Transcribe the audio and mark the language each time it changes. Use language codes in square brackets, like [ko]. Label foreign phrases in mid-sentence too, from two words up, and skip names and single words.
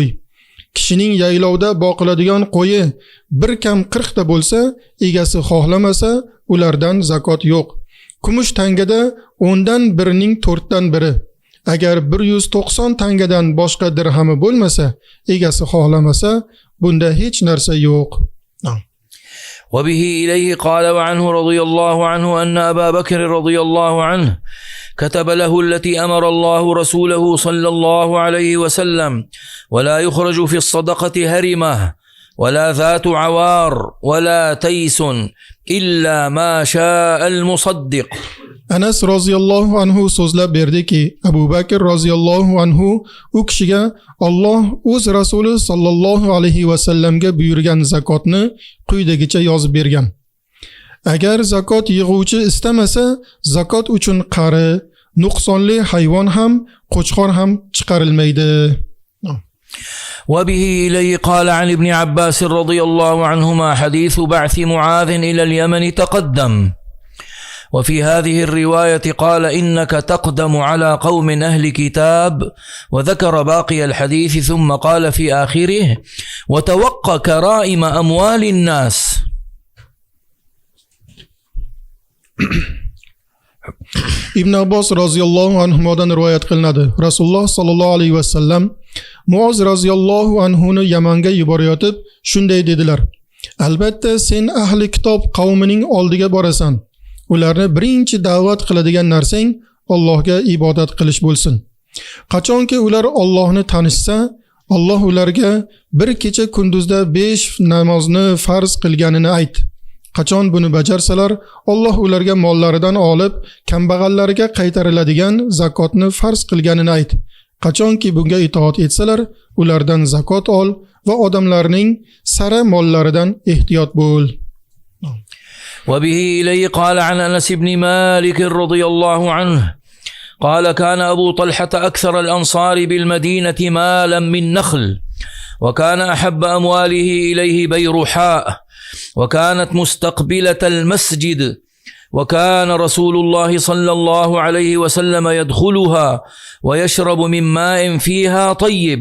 [uz] Kishining yaylovda boqiladigan qo'yi bir kam 40 ta bo'lsa, egasi xohlamasa, ulardan zakot yo'q. Kumush tangada 10dan birining 4dan biri. Agar 190 tangadan boshqa dirhami bo'lmasa, egasi xohlamasa, bunda hech narsa yo'q. [ar] وبه إليه قال وعنه رضي الله عنه أن أبا بكر رضي الله عنه كتب له التي أمر الله رسوله صلى الله عليه وسلم ولا يخرج في الصدقة هرمة ولا ذات عوار ولا تيس إلا ما شاء المصدق. [uz] Anas [ar] رضي الله عنه [uz] so'zlab berdiki, Abu Bakr [ar] رضي الله عنه [uz] u kishiga Alloh o'z rasuli [ar] صلى الله عليه وسلم [uz] buyurgan zakotni quyidagicha yozib bergan. Agar zakot yig'uvchi istamasa, zakot uchun qari, nuqsonli hayvon ham, qo'chqor ham chiqarilmaydi. [ar] وبه إليه قال عن ابن عباس رضي الله عنهما حديث بعث معاذ إلى اليمن تقدم. وفي هذه الرواية قال إنك تقدم على قوم أهل كتاب، وذكر باقي الحديث ثم قال في آخره وتوقى كرائم أموال الناس. [uz] Ibn Abbos [ar] رضي الله عنه [uz] rivoyat qilinadi. Rasululloh [ar] صلى الله عليه وسلم [uz] Muoz [ar] رضي الله عنه [uz] Yamanga yuborayotib shunday dedilar: Albatta sen ahli kitob qavmining oldiga borasan. Ularni birinchi da'vat qiladigan narsang Allohga ibodat qilish bo'lsin. Qachonki ular Allohni tanishsa, Alloh ularga bir kecha kunduzda 5 namozni farz qilganini ayt. Qachon buni bajarsalar, Alloh ularga mollaridan olib, kambag'allarga qaytariladigan zakotni farz qilganini ayt. Qachonki bunga itoat etsalar, ulardan zakot ol va odamlarning sara mollaridan ehtiyot bo'l. [ar] وبه إليه قال عن أنس بن مالك رضي الله عنه قال كان أبو طلحة أكثر الأنصار بالمدينة مالا من نخل، وكان أحب أمواله إليه بيرحاء، وكانت مستقبلة المسجد، وكان رسول الله صلى الله عليه وسلم يدخلها ويشرب من ماء فيها طيب.